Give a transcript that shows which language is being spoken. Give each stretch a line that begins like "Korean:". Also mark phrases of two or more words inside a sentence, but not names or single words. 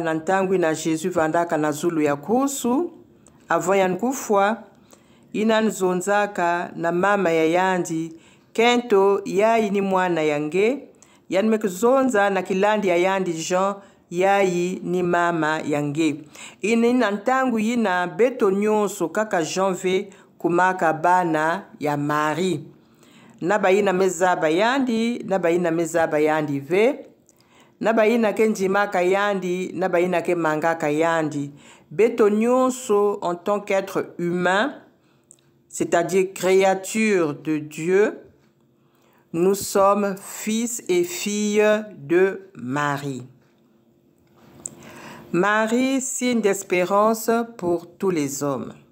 Kituba (Democratic Republic of Congo): na ntangu na Jésus vandaka na zulu ya kusu avant nkufwa yina nzonzaka na mama ya yandi kento yayi ni mwana yange yanme kuzonza na kilandi ya yandi Jean yayi ni mama yange ina ntangu yina beto nyonso kaka janvier kumaka bana ya Marie. Nabayina mezaba yandi, nabayina mezaba yandi ve, nabayina ke njimaka yandi, nabayina ke mangaka yandi. Beto nyonso
French: en tant qu'être humain, c'est-à-dire créature de Dieu, nous sommes fils et filles de Marie. Marie, signe d'espérance pour tous les hommes.